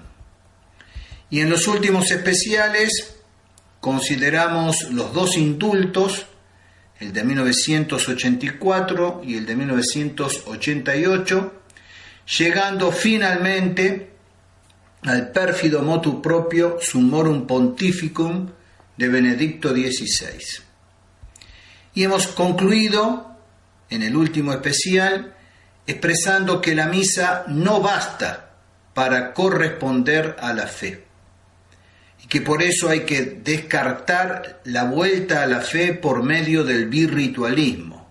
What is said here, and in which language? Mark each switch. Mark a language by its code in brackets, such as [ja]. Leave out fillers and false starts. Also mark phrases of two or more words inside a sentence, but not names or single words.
[es] Y en los últimos especiales consideramos los dos indultos, el de 1984 y el de 1988, llegando finalmente al pérfido [la] motu proprio [es] Summorum Pontificum de Benedicto XVI. Y hemos concluido en el último especial expresando que la misa no basta para corresponder a la fe y que por eso hay que descartar la vuelta a la fe por medio del birritualismo.